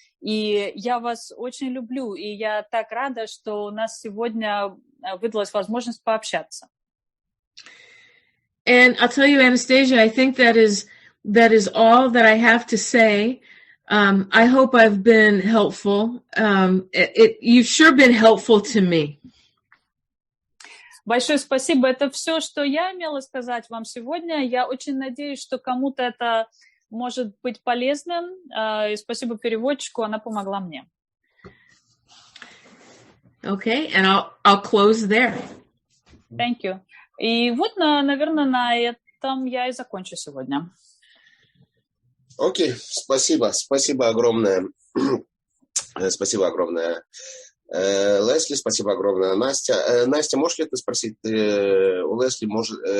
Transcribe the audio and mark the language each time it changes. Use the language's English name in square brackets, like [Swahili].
[Russian] И я вас очень люблю, и я так рада, что у нас сегодня выдалась возможность пообщаться. [English] And I'll tell you, Anastasia, I think that is all that I have to say. I hope I've been helpful. You've sure been helpful to me. [Russian] Большое спасибо. Это все, что я имела сказать вам сегодня. Я очень надеюсь, что кому-то это может быть полезным. И спасибо переводчику, она помогла мне. [English] Okay, and I'll close there. Thank you. [Russian] И вот, наверное, на этом я и закончу сегодня. Окей, спасибо. Спасибо огромное. Спасибо огромное, Лесли. Спасибо огромное, Настя. Настя, можешь ли ты спросить у Лесли, может...